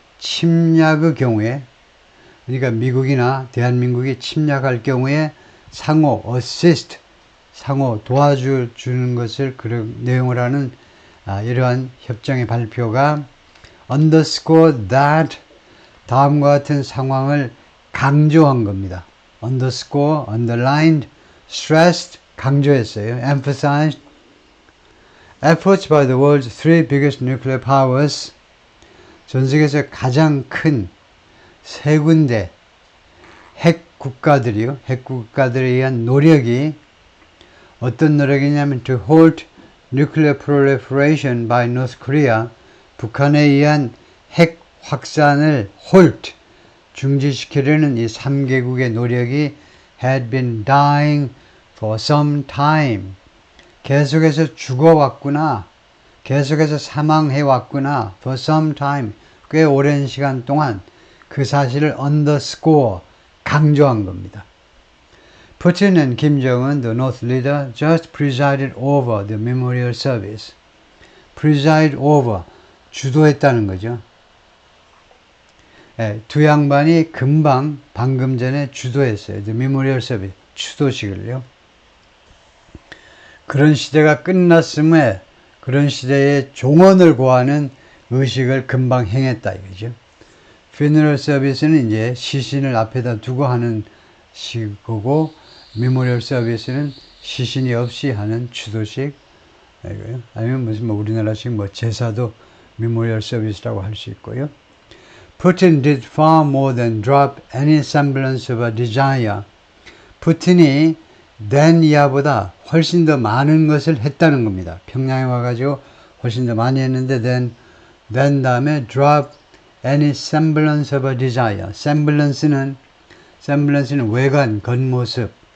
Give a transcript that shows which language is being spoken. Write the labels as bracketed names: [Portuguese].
[Korean] 침략의 경우에, 그러니까 미국이나 대한민국이 침략할 경우에 상호 assist, 상호 도와주는 것을 그런 내용을 하는 이러한 협정의 발표가 [English] underscore that [Korean] 다음과 같은 상황을 강조한 겁니다. [English] underscore, underlined, stressed, [Korean] 강조했어요. [English] emphasized. efforts by the world's three biggest nuclear powers. [Korean] 전 세계에서 가장 큰 세 군데 핵 국가들에 의한 노력이 어떤 노력이냐면 [English] to halt nuclear proliferation by North Korea. [Korean] 북한에 의한 핵 확산을 halt, 중지시키려는 이 3개국의 노력이 [English] had been dying for some time. [Korean] 계속해서 죽어왔구나. 계속해서 사망해왔구나. [English] for some time. [Korean] 꽤 오랜 시간 동안 그 사실을 underscore, 강조한 겁니다. [English] Putin and Kim Jong-un, the North leader, just presided over the memorial service. preside over, [Korean] 주도했다는 거죠. 두 양반이 방금 전에 주도했어요. [English] The memorial service, [Korean] 추도식을요. 그런 시대가 끝났음에 그런 시대의 종언을 고하는 의식을 금방 행했다 이거죠. funeral service는 이제 시신을 앞에다 두고 하는 식이고, memorial service는 시신이 없이 하는 추도식. 아니면 무슨 우리나라식 제사도 memorial service라고 할 수 있고요. [English] Putin did far more than drop any semblance of a desire. [Korean] 푸틴이 than 이하보다 훨씬 더 많은 것을 했다는 겁니다. 평양에 와가지고 훨씬 더 많이 했는데 then 다음에 [English] drop any semblance of a desire. [Korean] semblance는 외관, 겉모습.